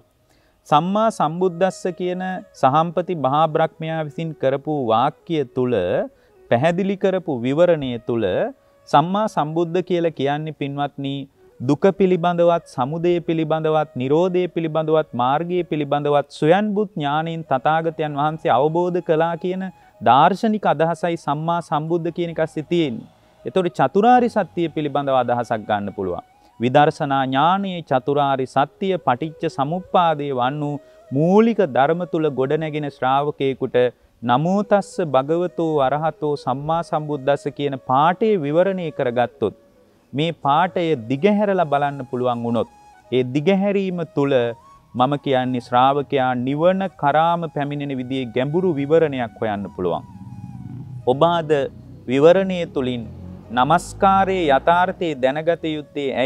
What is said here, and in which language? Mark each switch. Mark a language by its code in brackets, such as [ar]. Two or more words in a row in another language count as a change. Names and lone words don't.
[pi] සම්මා සම්බුද්දස්ස [si] කියන සහම්පති මහා බ්‍රහ්මයා විසින් කරපු වාක්‍ය තුල පැහැදිලි කරපු විවරණය තුල සම්මා සම්බුද්ධ කියලා කියන්නේ පින්වත්නි දුක පිළිබඳවත් සමුදය පිළිබඳවත් නිරෝධය පිළිබඳවත් මාර්ගය පිළිබඳවත් ස්වයන්බුත් ඥාණයෙන් තථාගතයන් වහන්සේ අවබෝධ කළා කියන දාර්ශනික අදහසයි සම්මා සම්බුද්ධ කියන එක ඇස්සේ තියෙන්නේ. ඒතකොට චතුරාරි සත්‍ය පිළිබඳව අදහසක් ගන්න පුළුවන්. විදර්ශනා ඥානයේ චතුරාරි සත්‍ය පටිච්ච සමුප්පාදේ වන්නු මූලික ධර්ම තුල ගොඩනැගෙන ශ්‍රාවකයෙකුට [pi] නමෝ තස්ස භගවතෝ අරහතෝ සම්මා සම්බුද්දස්ස [si] කියන පාඨයේ විවරණය කරගත්තොත් මේ පාඨය දිගහැරලා බලන්න පුළුවන් වුණොත් ඒ දිගහැරීම තුල මම කියන්නේ ශ්‍රාවකයා නිවන කරාම පැමිණෙන විදිහේ ගැඹුරු විවරණයක් හොයන්න පුළුවන්. ඔබ අද විවරණයේ තුලින් නමස්කාරයේ යථාර්ථයේ දැනගත යුත්තේ ඇයි?